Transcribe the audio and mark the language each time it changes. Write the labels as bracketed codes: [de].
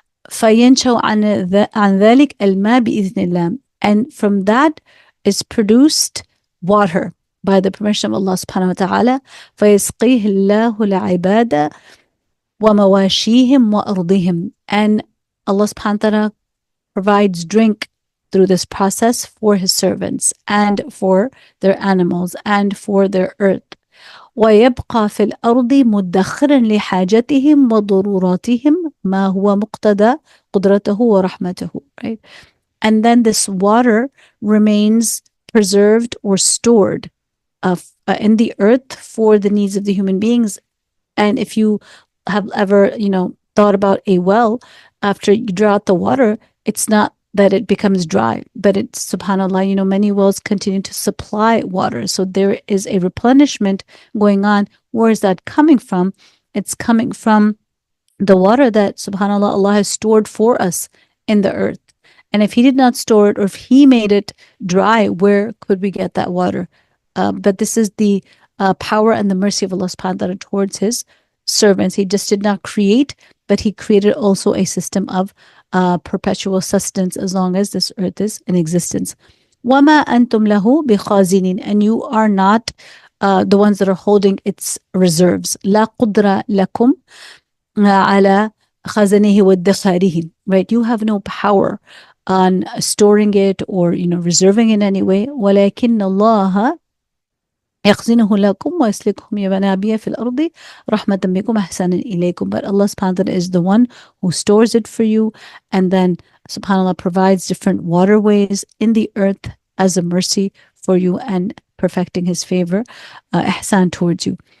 [ar] فَيَنْشَوْ عَنْ ذَلِكَ الْمَاء بِإِذْنِ اللَّهِ, [en] and from that is produced water by the permission of Allah subhanahu wa ta'ala. [ar] فَيَسْقِيهِ اللَّهُ الْعِبَادَ وَمَوَاشِيهِمْ وَأَرْضِهِمْ, [en] and Allah subhanahu wa ta'ala provides drink through this process for his servants and for their animals and for their earth. [ar] ويبقى في الأرض مدخرا لحاجتهم وضروراتهم ما هو مقتضى قدرته ورحمته, right? [en] And then this water remains preserved or stored in the earth for the needs of the human beings. And if you have ever, thought about a well, after you draw out the water, it's not that it becomes dry, but it's, subhanAllah, many wells continue to supply water. So there is a replenishment going on. Where is that coming from? It's coming from the water that, subhanAllah, Allah has stored for us in the earth. And if he did not store it, or if he made it dry, where could we get that water? But this is the power and the mercy of Allah subhanahu wa ta'ala towards his servants. He just did not create, but he created also a system of perpetual sustenance as long as this earth is in existence. [ar] وَمَا أَنْتُمْ لَهُ بِخَازِنِينَ, [en] and you are not the ones that are holding its reserves. [ar] لَا قُدْرَ لَكُمْ عَلَى خَزَنِهِ وَادَّخَارِهِ, right? [en] You have no power on storing it or reserving in any way. [ar] وَلَكِنَّ اللَّهَ يَخْزِنُهُ لَكُمْ وَيَسْلِكُهُمْ يَنَابِيعَ فِي الْأَرْضِ رَحْمَةً بِكُمْ إِحْسَانًا إِلَيْكُمْ. [en] But Allah subhanahu wa ta'ala is the one who stores it for you, and then subhanAllah provides different waterways in the earth as a mercy for you and perfecting his favor, ihsan towards you.